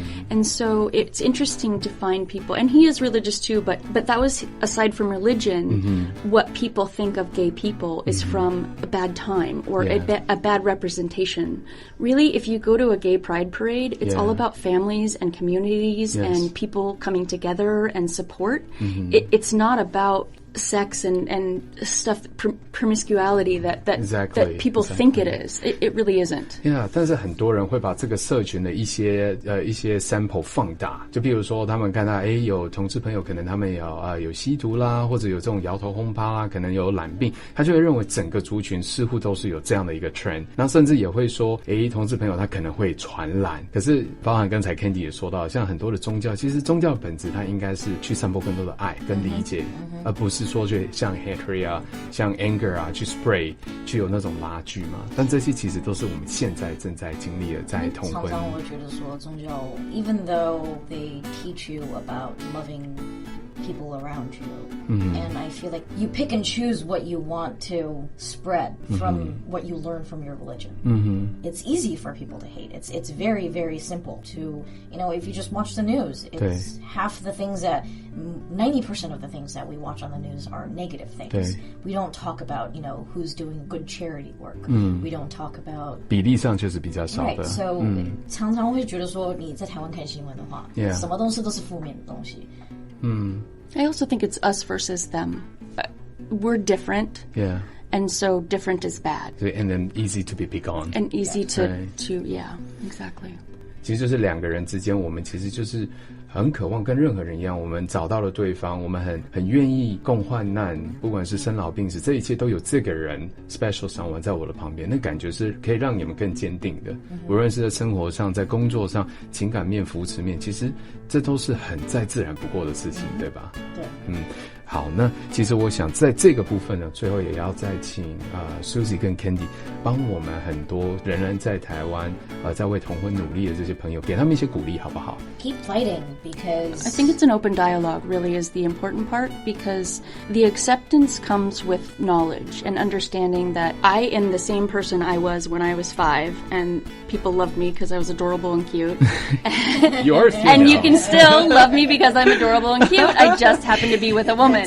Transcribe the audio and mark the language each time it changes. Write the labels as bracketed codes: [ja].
[en] And so it's interesting to find people, and he is religious too, but that was, aside from religion, what people think of gay people is from a bad time or a bad representation. Really, if you go to a gay pride parade, it's all about families and communities and people coming together and support. It's not about sex and stuff, promiscuity that people think it is. It really isn't. [zh] Yeah, 但是很多人会把这个社群的一些 sample 放大，就比如说他们看到有同志朋友可能他们有吸毒啦，或者有这种摇头轰趴啦，可能有染病，他就会认为整个族群似乎都是有这样的一个 trend， 然后甚至也会说同志朋友他可能会传染。可是包含刚才 Candy 也说到，像很多的宗教，其实宗教的本质它应该是去散播更多的爱跟理解，而不是说就像 hatred 啊，像 anger 啊，去 spray， 去有那种拉锯嘛。但这些其实都是我们现在正在经历的，在同婚。常常我觉得说宗教 [en] ，even though they teach you about loving people around you, and I feel like you pick and choose what you want to spread from what you learn from your religion. It's easy for people to hate. It's very, very simple to, you know, if you just watch the news, it's half the things that 90% of the things that we watch on the news are negative things. We don't talk about, you know, who's doing good charity work. We don't talk about [zh] 比例上确实比较少的。 [en] Right, so [zh] 常常会觉得说你在台湾看新闻的话，什么东西都是负面的东西。 [en] I also think it's us versus them. We're different. Yeah. And so different is bad. And then easy to be picked on. And easy to yeah, exactly. [zh] 其实就是两个人之间，我们其实就是很渴望跟任何人一样，我们找到了对方，我们很愿意共患难，不管是生老病死，这一切都有这个人 [en] special someone [zh] 在我的旁边，那感觉是可以让你们更坚定的。无论是在生活上，在工作上，情感面、扶持面，其实这都是很再自然不过的事情，对吧？对，好，那其实我想在这个部分呢，最后也要再请Susie 跟 Candy 帮我们很多仍然在台湾在为同婚努力的这些朋友，给他们一些鼓励，好不好？ [en] Keep fighting because I think it's an open dialogue really is the important part, because the acceptance comes with knowledge and understanding that I am the same person I was when I was 5, and people loved me because I was adorable and cute. Yours, and you can still love me because I'm adorable and cute. I just happen to be with a woman.